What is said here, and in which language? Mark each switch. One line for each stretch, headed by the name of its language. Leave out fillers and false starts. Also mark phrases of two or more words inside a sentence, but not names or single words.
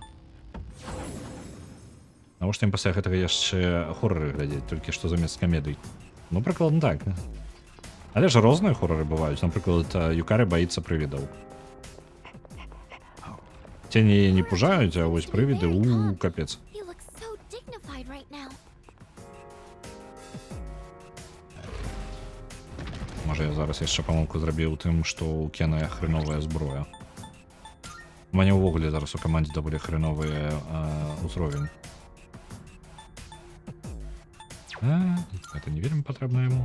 Belarusian: Навошта ім пасля гэтага яшчэ хорроры глядзець, толькі што замест камедый. Ну, прыкладна так. Але ж розныя хорроры бываюць. Напрыклад, Юкары баіцца прывідаў. Цені не пужаюць, а вось прывіды, капец.
English: You look so dignified right now.
Belarusian: Можа, я зараз яшчэ памылку зрабіў тым, што ў Кена хреновая зброя. У мяне ўвогуле зараз у камандзе даволі хреновы ўзровень. Гэта не вельмі патрэбна яму.